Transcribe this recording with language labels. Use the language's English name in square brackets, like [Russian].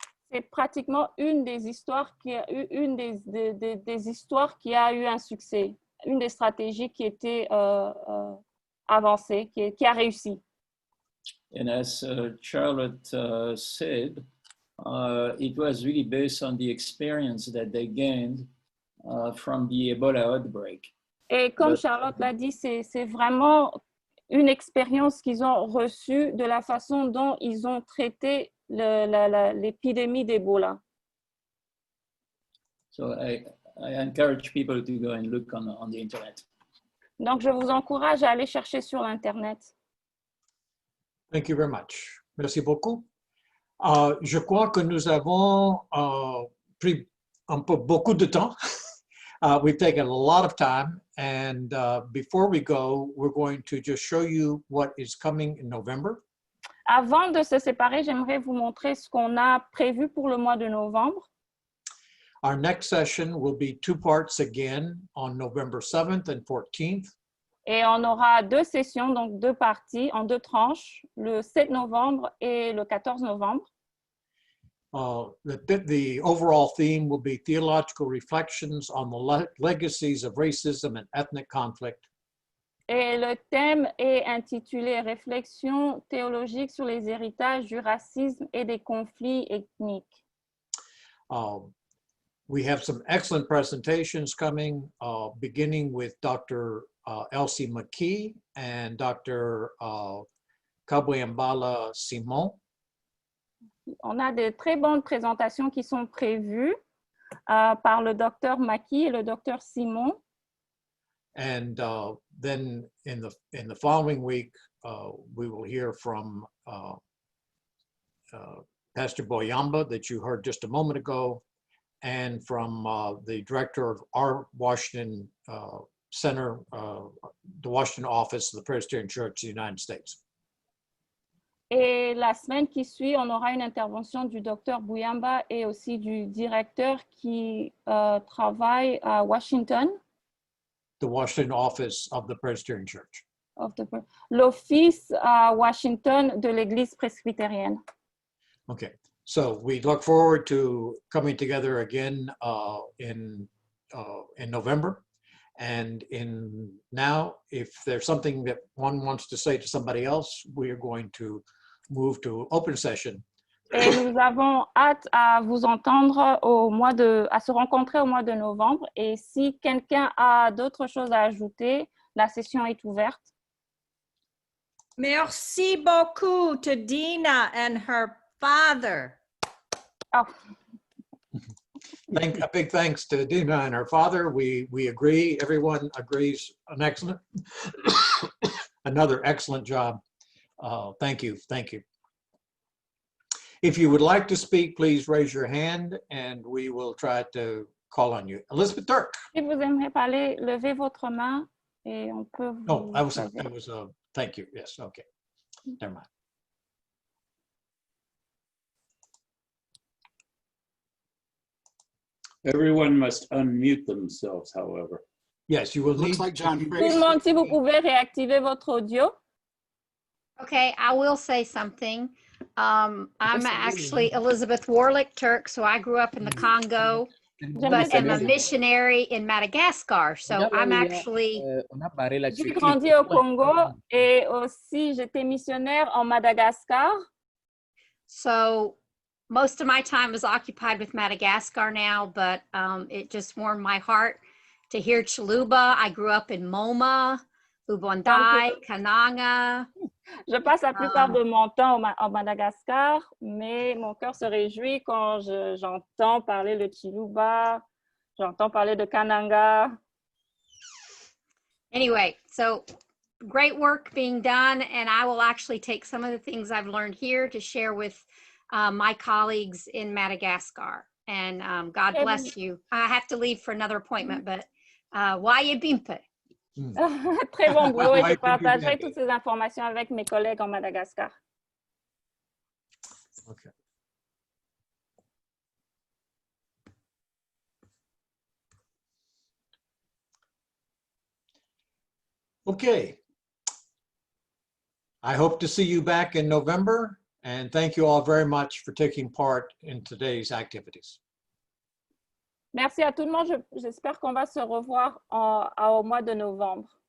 [French] C'est pratiquement une des histoires qui a eu des histoires qui a eu un succès, une des stratégies qui était avancée, qui a réussi. [English] And as Charlotte said, it was really based on the experience that they gained from the Ebola outbreak. [French] Et comme Charlotte l'a dit, c'est vraiment une expérience qu'ils ont reçue de la façon dont ils ont traité l'épidémie d'Ebola. [English] So I encourage people to go and look on the internet. [French] Donc, je vous encourage à aller chercher sur l'Internet. [English] Thank you very much. [French] Merci beaucoup. Je crois que nous avons pris un peu beaucoup de temps. [English] We've taken a lot of time, and before we go, we're going to just show you what is coming in November. [French] Avant de se séparer, j'aimerais vous montrer ce qu'on a prévu pour le mois de novembre. [English] Our next session will be 2 parts again on November 7th and 14th. [French] Et on aura 2 sessions, donc 2 parties en 2 tranches, le 7 novembre et le 14 novembre. [English] The overall theme will be theological reflections on the legacies of racism and ethnic conflict. [French] Et le thème est intitulé « Réflexions théologiques sur les héritages du racisme et des conflits ethniques ». [English] We have some excellent presentations coming, beginning with Dr. Elsie McKee and Dr. Kabweyambala Simon. [French] On a de très bonnes présentations qui sont prévues par le docteur McKee et le docteur Simon. [English] And then in the following week, we will hear from Pastor Boyamba that you heard just a moment ago, and from the director of our Washington Center, the Washington office of the Presbyterian Church of the United States. [French] Et la semaine qui suit, on aura une intervention du docteur Bouyamba et aussi du directeur qui travaille à Washington. [English] The Washington office of the Presbyterian Church. [French] L'office à Washington de l'Église presbytérienne. [English] Okay, so we look forward to coming together again in November. And now, if there's something that one wants to say to somebody else, we are going to move to open session. [French] Et nous avons hâte à vous entendre à se rencontrer au mois de novembre. Et si quelqu'un a d'autres choses à ajouter, la session est ouverte. Merci beaucoup [English] to Dina and her father. Oh. A big thanks to Dina and her father. We agree. Everyone agrees. Another excellent job. Thank you. Thank you. If you would like to speak, please raise your hand and we will try to call on you. Elizabeth Dirk. [French] Si vous aimeriez parler, levez votre main et on peut vous... [English] No, I was thank you. Yes, okay. Never mind. Everyone must unmute themselves, however. Yes, you will Looks like John [French] Tout le monde, si vous pouvez réactiver votre audio. [English] Okay, I will say something. I'm actually Elizabeth Warlick Turk, so I grew up in the Congo, but am a missionary in Madagascar. So I'm actually... [French] J'ai grandi au Congo et aussi j'étais missionnaire en Madagascar. [English] So most of my time is occupied with Madagascar now, but it just warmed my heart to hear Chiluba. I grew up in Moma, Lubondai, Kananga. [French] Je passe la plupart de mon temps en Madagascar, mais mon cœur se réjouit quand j'entends parler de Chiluba, j'entends parler de Kananga. [English] Anyway, so great work being done, and I will actually take some of the things I've learned here to share with my colleagues in Madagascar. And God bless you. I have to leave for another appointment, but [Luba-Lulua] Waye Bimpe. [French] Très bon boulot et je partagerai toutes ces informations avec mes collègues en Madagascar. [English] Okay. Okay. I hope to see you back in November, and thank you all very much for taking part in today's activities. [French] Merci à tout le monde. J'espère qu'on va se revoir au mois de novembre.